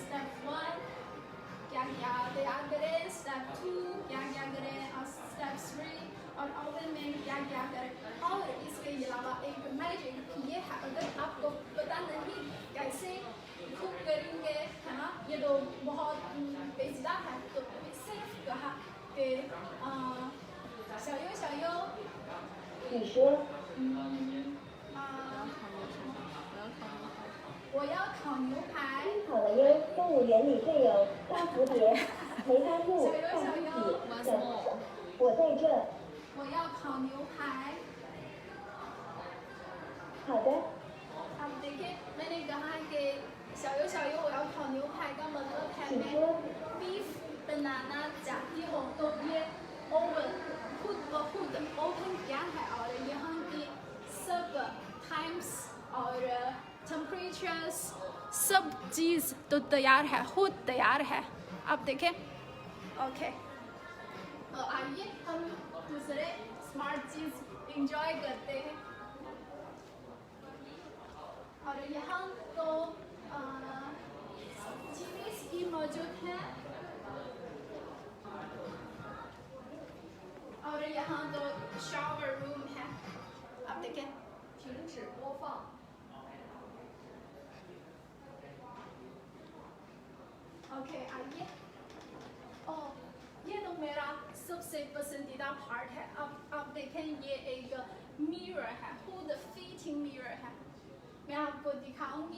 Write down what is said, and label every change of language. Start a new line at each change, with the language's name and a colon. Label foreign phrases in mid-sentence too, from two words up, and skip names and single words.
Urdu: اسٹیپ 1 کیا کیا تیار کریں، اسٹیپ 2 کیا کیا کریں اور اسٹیپ 3 اور اوون میں کیا کیا کریں. اور اس کے علاوہ ایک میجک یہ ہے، اگر آپ کو پتا نہیں کیسے کک کریں گے ہے نا، یہ تو بہت پیچیدہ ہے، تو صرف کہا کہ 小优
Chinese: 你说我要烤牛排。听好了哟，动物园里会有大蝴蝶、梅花鹿、大狮子、小熊，我在这。我要烤牛排。好的。
Urdu: اب دیکھیے میں نے کہا کہ
Chinese: 小优我要烤牛排
Urdu: کا مطلب ہے میں بیف بنانا چاہتی ہوں. تو یہ اوون خود بخود اوون کیا ہے اور یہاں کی سب ٹائمز اور ٹمپریچرز سب چیز تو تیار ہے، خود تیار ہے. آپ دیکھیں. اوکے، تو آئیے ہم دوسرے سمارٹ چیز انجوائے کرتے ہیں. اور یہاں تو ٹی ویز بھی موجود ہیں اور یہاں تو
English: shower room
Urdu: ہے. آپ دیکھیں.
Chinese: 停止播放。
Urdu: اوکے، آئیے. یہ تو میرا سب سے پسندیدہ پارٹ ہے. اب آپ دیکھیں یہ ایک مرر ہے، خود
English: fitting mirror
Urdu: ہے. میں آپ کو دکھاؤں گی.